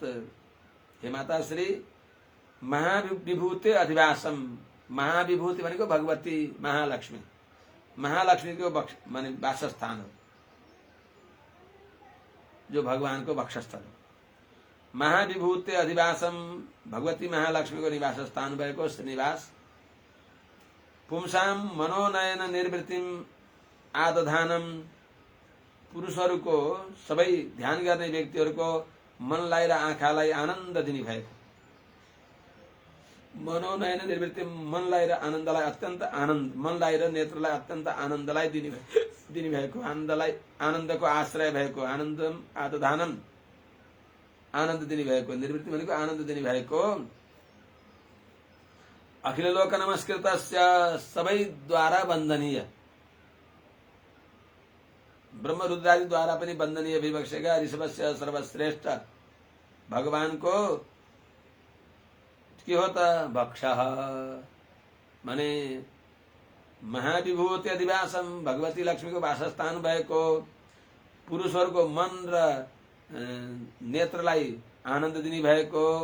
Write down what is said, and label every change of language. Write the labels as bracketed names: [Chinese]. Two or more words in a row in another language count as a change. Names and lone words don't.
[Nepali] हे माता श्री [Sanskrit] महाविभूते अधिवासम [Nepali] महाविभूति भनेको भगवती महालक्ष्मी महालक्ष्मी को माने वासस्थान हो जो भगवान को वक्षस्थल हो। [Sanskrit] महाविभूते अधिवासम [Nepali] भगवती महालक्ष्मी को निवास स्थान भएको श्रीनिवास। [Sanskrit] पुंसां मनोनयन निर्वृत्तिम आदधानम [Nepali] पुरुषहरूको सबै ध्यान गर्ने व्यक्तिहरूको मनलाई र आँखालाई आनन्द दिने भएको [Sanskrit] मनोनयन निर्वृत्ति [Nepali] मनलाई र आनन्दलाई अत्यन्त आनन्द मनलाई र नेत्रलाई अत्यन्त आनन्दलाई दिने भएको आनन्दको आश्रय भएको आदधानम आनन्द दिने भएको निर्वृत्ति भनेको आनन्द दिने भएको [Sanskrit] अखिल लोक नमस्कृत [Nepali] सबैद्वारा वन्दनीय ब्रह्म रुद्रादि द्वारा पनि वन्दनीय [Sanskrit] विवक्षेका ऋषभस्य [Nepali] सर्वश्रेष्ठ भगवान को के हो त भक्ष माने [Sanskrit] महाविभूति अधिवासम [Nepali] भगवती लक्ष्मी को वासस्थान भएको पुरुषहरूको मन र नेत्रलाई आनन्द दिने भएको